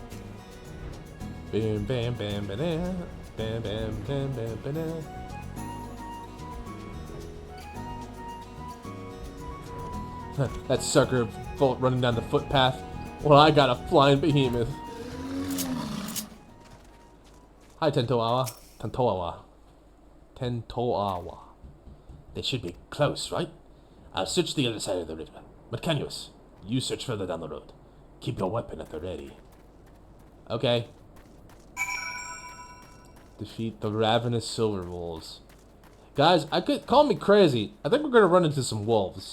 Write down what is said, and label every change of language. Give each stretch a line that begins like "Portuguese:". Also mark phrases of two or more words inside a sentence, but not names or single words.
English: Bam bam bam bam bam bam bam bam bam. That sucker running down the footpath. Well, I got a flying behemoth. Hi, Tentoawa. Tentoawa. Tentoawa. They should be close, right? I'll search the other side of the river. Mercanius, you search further down the road. Keep your weapon at the ready. Okay. Defeat the ravenous silver wolves. Guys, I could call me crazy. I think we're gonna run into some wolves.